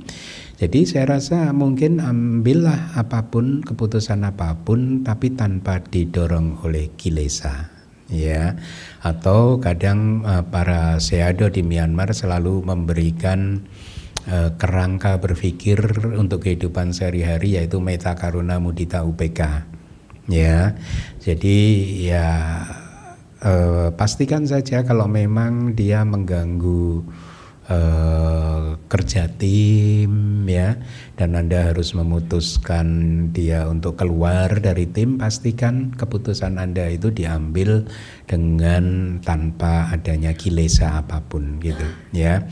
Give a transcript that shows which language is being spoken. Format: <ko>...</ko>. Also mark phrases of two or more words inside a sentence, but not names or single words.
<id>Jadi saya rasa mungkin ambillah apapun, keputusan apapun, tapi tanpa didorong oleh kilesa, ya. Atau kadang para sayadaw di Myanmar selalu memberikan kerangka berpikir untuk kehidupan sehari-hari, yaitu</id> <pi>metta, karuna, mudita, upeka,</pi> <id>ya. Jadi ya pastikan saja kalau memang dia mengganggu kerja tim ya, dan Anda harus memutuskan dia untuk keluar dari tim, pastikan keputusan Anda itu diambil dengan tanpa adanya kilesa apapun gitu ya.</id>